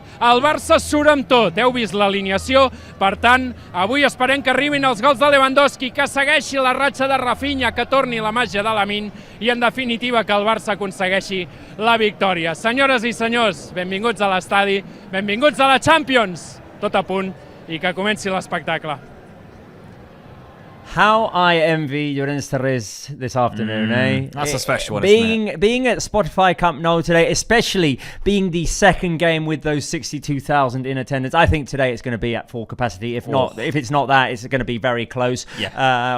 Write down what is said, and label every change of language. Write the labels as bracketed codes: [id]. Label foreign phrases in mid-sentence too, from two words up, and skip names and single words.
[ca] El Barça surt amb tot, heu vist l'alineació, per tant avui esperem que arribin els gols de Lewandowski, que segueixi la ratxa de Rafinha, que torni la màgia de Lamine i en definitiva que el Barça aconsegueixi la victòria. Senyores i senyors, benvinguts a l'estadi, benvinguts a la Champions, tot a punt i que comenci l'espectacle. [en] How I envy Llorenç Torres this afternoon, That's a special one, being at Spotify Camp Nou today, especially being the second game with those 62,000 in attendance. I think today it's going to be at full capacity. If it's not that, it's going to be very close. Yeah.